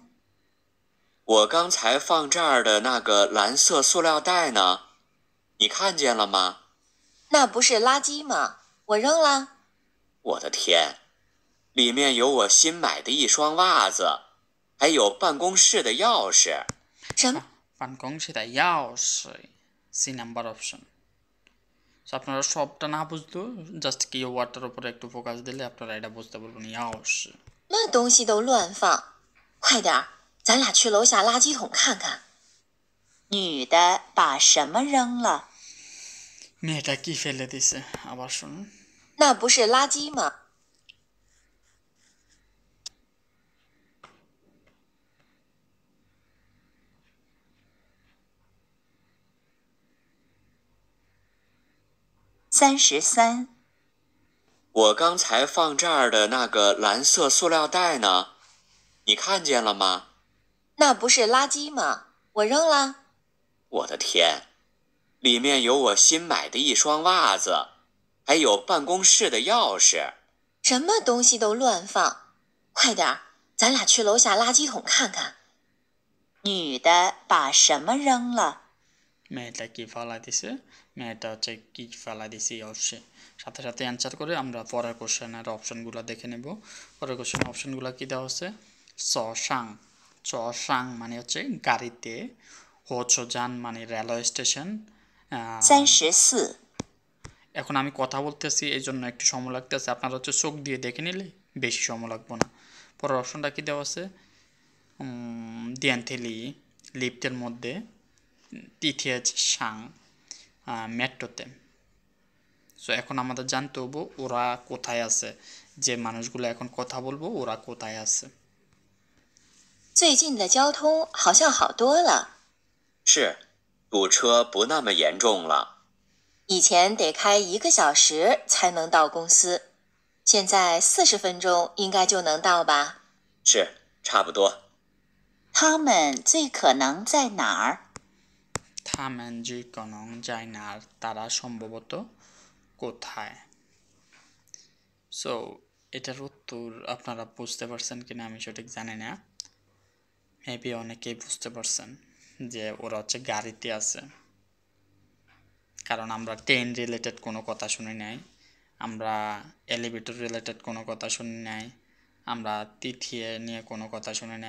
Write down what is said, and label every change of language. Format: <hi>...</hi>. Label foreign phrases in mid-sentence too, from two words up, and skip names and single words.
<zh>我刚才放这儿的那个蓝色塑料袋呢？你看见了吗？那不是垃圾吗？我扔了。我的天，里面有我新买的一双袜子，还有办公室的钥匙。什么？办公室的钥匙,</zh> <en>C number option.</en> <bn>সো আপনারা সবটা না বুঝলেও জাস্ট কি ওয়ার্ডটার উপরে একটু ফোকাস দিলে আপনারা এটা বুঝতে পারবেন। ইয়াওশি</bn> <zh>那东西都乱放，快点儿，咱俩去楼下垃圾桶看看。女的把什么扔了？</zh> <bn>মেয়েটা কি ফেলে দিছে আবার শুনুন।</bn> <zh>那不是垃圾吗？33，我刚才放这儿的那个蓝色塑料袋呢？你看见了吗？那不是垃圾吗？我扔了。我的天，里面有我新买的一双袜子，还有办公室的钥匙。什么东西都乱放，快点儿，咱俩去楼下垃圾桶看看。女的把什么扔了？</zh> <bn>মেয়েটা কি ফেলা দিছে, মেয়েটা হচ্ছে কি ফেলা দিছে অবশ্যই। সাথে সাথে অ্যান্সার করে আমরা পরের কোশ্চেনের অপশনগুলো দেখে নেব। পরের কোশ্চেনের অপশনগুলো কি দেওয়া হচ্ছে? চসাং, চসাং মানে হচ্ছে গাড়িতে, হোচোজান মানে</bn> <en>railway station.</en> <bn>34， এখন আমি কথা বলতেছি এই জন্য একটু সময় লাগতেছে, আপনারা হচ্ছে চোখ দিয়ে দেখে নিলে বেশি সময় লাগবে না। পরের অপশনটা কি দেওয়া আছে? দিয়ানথেলি, লিফটের মধ্যে,</bn> <zh>地铁上,</zh> <bn>মেট্রোতে। সো এখন আমাদের জানতে হবে ওরা কোথায় আছে, যে মানুষগুলো এখন কথা বলবো ওরা কোথায় আছে।</bn> <zh>最近的交通好像好多了，是，堵车不那么严重了。以前得开1个小时才能到公司，现在40分钟应该就能到吧？是，差不多。他们最可能在哪儿？他们最可能在哪儿,</zh> <bn>তারা সম্ভবত কোথায়। সো এটার উত্তর আপনারা বুঝতে পারছেন কিনা আমি সঠিক জানি না। মেবি অনেকেই বুঝতে পারছেন যে ওরা হচ্ছে গাড়িতে আছে, কারণ আমরা</bn> <en>train related</en> <bn>কোনো কথা শুনি নাই, আমরা</bn> <en>elevator related</en> <bn>কোনো কথা শুনি নাই, আমরা তিথিয়ে নিয়ে কোনো কথা শুনি নাই।</bn>